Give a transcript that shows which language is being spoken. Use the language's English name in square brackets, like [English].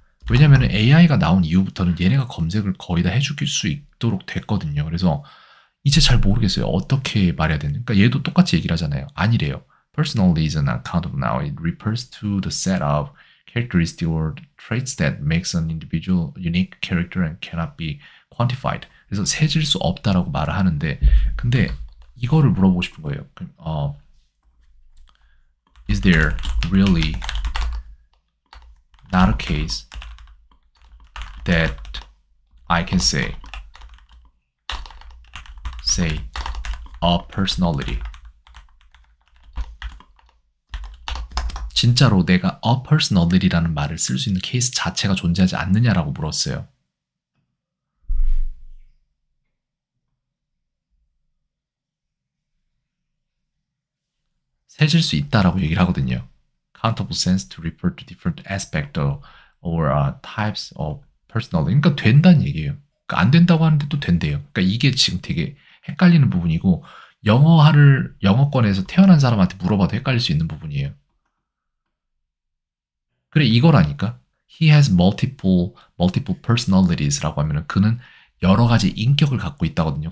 [Korean] 왜냐면 AI가 나온 이후부터는 얘네가 검색을 거의 다 해줄 수 있도록 됐거든요. 그래서 이제 잘 모르겠어요. 어떻게 말해야 되는? 그러니까 얘도 똑같이 얘기를 하잖아요. 아니래요. [English] Personality is not accountable now. It refers to the set of characteristics or traits that makes an individual unique character and cannot be quantified. [Korean] 그래서 세질 수 없다라고 말을 하는데, 근데 이거를 물어보고 싶은 거예요. [English] Is there really not a case that I can say a personality? [Korean] 진짜로 내가 [English] a personality [Korean] 라는 말을 쓸 수 있는 케이스 자체가 존재하지 않느냐라고 물었어요. 세질 수 있다라고 얘기를 하거든요. [English] Countable sense to refer to different aspects or types of personality. [Korean] 그러니까 된다는 얘기예요. 그러니까 안 된다고 하는데 또 된대요. 그러니까 이게 지금 되게 헷갈리는 부분이고 영어권에서 태어난 사람한테 물어봐도 헷갈릴 수 있는 부분이에요. 그래 이거라니까. [English] He has multiple personalities [Korean] 라고 하면은 그는 여러 가지 인격을 갖고 있다거든요.